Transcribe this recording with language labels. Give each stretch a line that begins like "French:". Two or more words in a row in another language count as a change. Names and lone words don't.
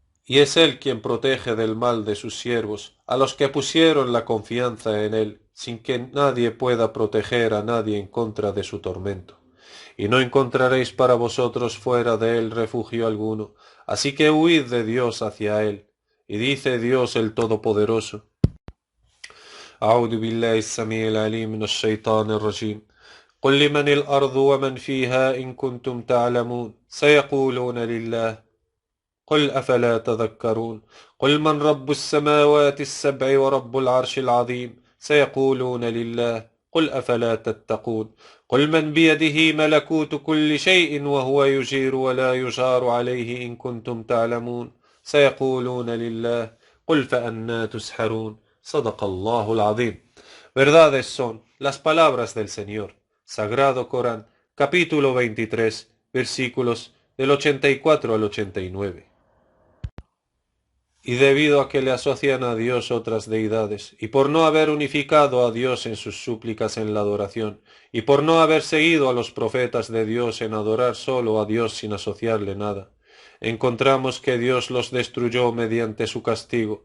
Spanish: Y es él quien protege del mal de sus siervos, a los que pusieron la confianza en él, sin que nadie pueda proteger a nadie en contra de su tormento. Y no encontraréis para vosotros fuera de él refugio alguno, así que huid de Dios hacia él. Y dice Dios el Todopoderoso:
Arabic: أعوذ بالله السميع العليم من الشيطان الرجيم قل لمن الأرض ومن فيها إن كنتم تعلمون سيقولون لله قل أفلا تذكرون قل من رب السماوات السبع ورب العرش العظيم سيقولون لله قل أفلا تتقون قل من بيده ملكوت كل شيء وهو يجير ولا يجار عليه إن كنتم تعلمون سيقولون لله قل فأنا تسحرون صدق الله العظيم.
Spanish: Verdades son las palabras del Señor. Sagrado Corán, capítulo 23, versículos del 84 al 89. Y debido a que le asocian a Dios otras deidades, y por no haber unificado a Dios en sus súplicas en la adoración, y por no haber seguido a los profetas de Dios en adorar solo a Dios sin asociarle nada, encontramos que Dios los destruyó mediante su castigo.